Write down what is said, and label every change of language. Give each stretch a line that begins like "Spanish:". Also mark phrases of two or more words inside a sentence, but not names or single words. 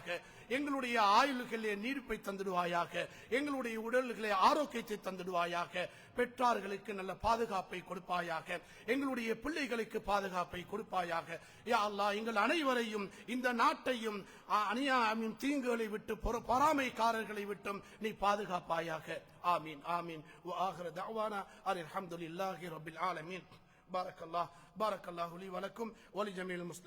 Tamil: எங்களுடைய ஆயுள்களே நீடிப்பை தந்துடுவாயாக, எங்களுடைய உடல்களே ஆரோக்கியத்தை தந்துடுவாயாக, பெற்றார்களுக்கு நல்ல பாதுகாப்பை கொடுப்பாயாக, எங்களுடைய பிள்ளைகளுக்கு பாதுகாப்பை கொடுப்பாயாக.
Arabic: يا الله
Tamil: எங்கள் அனைவரையும் இந்த நாட்டையும் அநியாயம் தீங்குகளை விட்டு பொறாமைக்காரர்களை விட்டும் நீ பாதுகாப்பாயாக.
Arabic: آمين آمين. وآخر دعوانا الحمد لله رب العالمين. بارك الله لي ولكم ولجميع المسلمين.